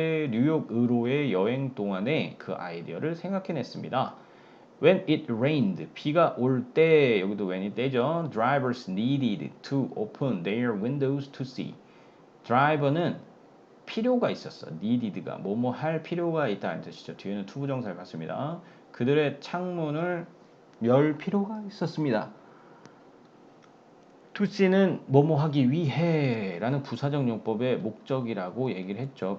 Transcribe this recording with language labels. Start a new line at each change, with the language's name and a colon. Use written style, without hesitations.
Korean: 뉴욕으로의 여행 동안에 그 아이디어를 생각해냈습니다.
English: When it rained,
Korean: 비가 올 때, 여기도 when이 때죠.
English: Drivers needed to open their windows to see.
Korean: driver는 필요가 있었어. needed가 뭐뭐 할 필요가 있다는 뜻이죠. 뒤에는 투부정사를 갖습니다. 그들의 창문을 열 필요가 있었습니다. to see는 뭐뭐 하기 위해 라는 부사적 용법의 목적이라고 얘기를 했죠.